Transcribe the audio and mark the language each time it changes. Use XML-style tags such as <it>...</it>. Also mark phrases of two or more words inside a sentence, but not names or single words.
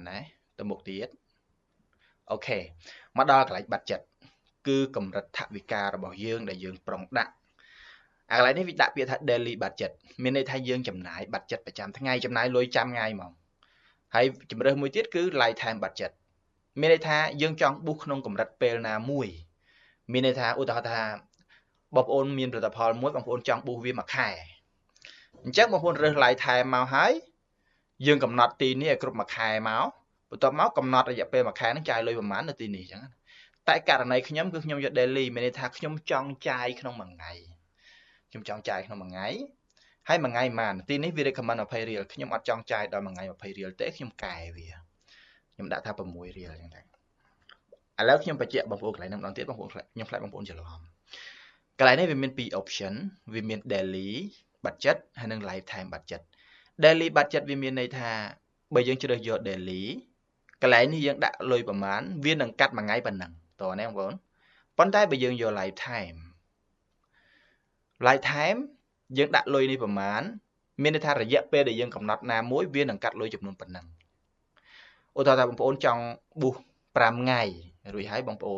<km>ដែរទៅមុខទៀតអូខេមកដល់កន្លែងបាត់ចិត្តគឺកម្រិតថវិការបស់យើងដែលយើងប្រុងដាក់អាកន្លែងនេះវាដាក់ពាក្យថា</km> <en>daily budget</en> <km>មានន័យថាយើងចំណាយ budget ប្រចាំថ្ងៃចំណាយលុយចាំថ្ងៃហ្មងហើយជំរើសមួយទៀតគឺ</km> <en>lifetime budget</en> <km>មានន័យថាយើងចង់ boost ក្នុងកម្រិតពេលណាមួយមានន័យថាឧទាហរណ៍ថាបងប្អូនមានផលិតផលមួយបងប្អូនចង់ boost វាមួយខែអញ្ចឹងបងប្អូនរើស lifetime មកហើយយើងកំណត់ទីនេះឲ្យគ្រប់មួយខែមកបន្ទាប់មកកំណត់រយៈពេលមួយខែហ្នឹងចាយលុយប្រហែលនៅទីនេះអញ្ចឹងតែករណីខ្ញុំគឺខ្ញុំយក daily មានន័យថាខ្ញុំចង់ចាយក្នុងមួយថ្ងៃ ខ្ញុំចង់ចាយក្នុងមួយថ្ងៃហើយមួយថ្ងៃប៉ុន្មានទីនេះវា recommend 20 រៀលខ្ញុំអត់ចង់ចាយដល់មួយថ្ងៃ20រៀលទេខ្ញុំកែវាខ្ញុំដាក់ថា6រៀលអញ្ចឹងតែឥឡូវខ្ញុំបញ្ជាក់បងប្អូនកន្លែងហ្នឹងម្ដងទៀតបងប្អូនខ្ញុំខ្លាចបងប្អូនច្រឡំកន្លែងនេះវាមាន2 option វាមាន</km> <en>daily budget</en> <km>ហើយនិង</km> <en>lifetime budget daily budget</en> <km>វាមានន័យថាបើយើងជ្រើសយក daily កន្លែងនេះយើងដាក់លុយប្រមាណវានឹងកាត់មួយថ្ងៃប៉ុណ្ណឹងតើណាបងប្អូនប៉ុន្តែបើយើងយក lifetime យើងដាក់លុយនេះប្រមាណមានន័យថារយៈពេលដែលយើងកំណត់ណាមួយវានឹងកាត់លុយចំនួនប៉ុណ្ណឹងឧទាហរណ៍ថាបងប្អូនចង់ប៊ូស5ថ្ងៃរួចហើយបងប្អូន</km>